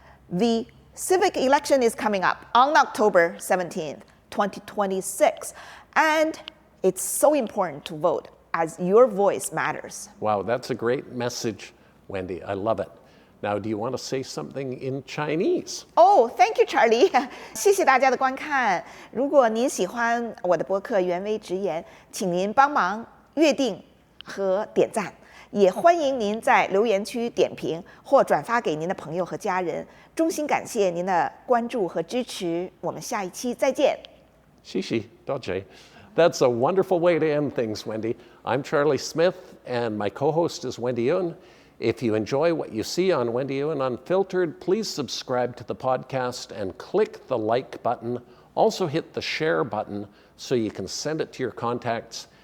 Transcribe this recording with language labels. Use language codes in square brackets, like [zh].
[en] The civic election is coming up on October 17th, 2026, and it's so important to vote as your voice matters. Wow, that's a great message, Wendy. I love it. Now, do you want to say something in Chinese? Oh, thank you, Charlie. [zh] 谢谢大家的观看。如果您喜欢我的播客原微直言，请您帮忙阅订和点赞，也欢迎您在留言区点评或转发给您的朋友和家人。衷心感谢您的关注和支持，我们下一期再见。谢谢，多谢。 [en] That's a wonderful way to end things, Wendy. I'm Charlie Smith, and my co-host is Wendy Yuan. If you enjoy what you see on Wendy Yuan Unfiltered, please subscribe to the podcast and click the like button. Also hit the share button so you can send it to your contacts.